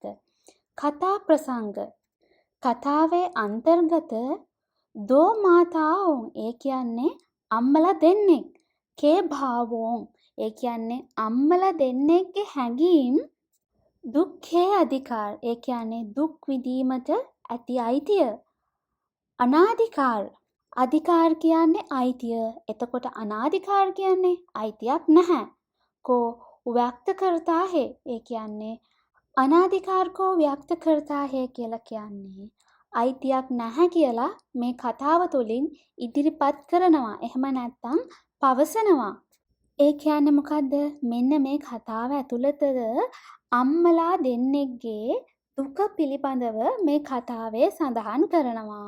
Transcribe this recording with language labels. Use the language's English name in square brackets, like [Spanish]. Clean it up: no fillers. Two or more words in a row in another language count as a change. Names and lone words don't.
[Sinhala] කතා ප්‍රසංග කතාවේ අන්තර්ගත [Hindi] दो माताओं [Sinhala] ඒ කියන්නේ අම්මලා දෙන්නෙක් [Hindi] के भावों [Sinhala] ඒ කියන්නේ අම්මලා දෙන්නෙක්ගේ හැඟීම් දුක්ඛේ අධිකාර ඒ කියන්නේ දුක් විඳීමට ඇති අයිතිය අනාධිකාර අධිකාර කියන්නේ අයිතිය එතකොට අනාධිකාර කියන්නේ අයිතියක් නැහැ [Hindi] को व्यक्त करता है [Sinhala] ඒ කියන්නේ අනාධිකාර [Hindi] को व्यक्त करता है [Sinhala] කියලා කියන්නේ අයිතියක් නැහැ කියලා මේ කතාව තුළින් ඉදිරිපත් කරනවා. එහෙම නැත්නම් පවසනවා. ඒ කියන්නේ මොකද්ද? මෙන්න මේ කතාව ඇතුළතද අම්මලා දෙන්නෙක්ගේ දුක පිළිබඳව මේ කතාවේ සඳහන් කරනවා.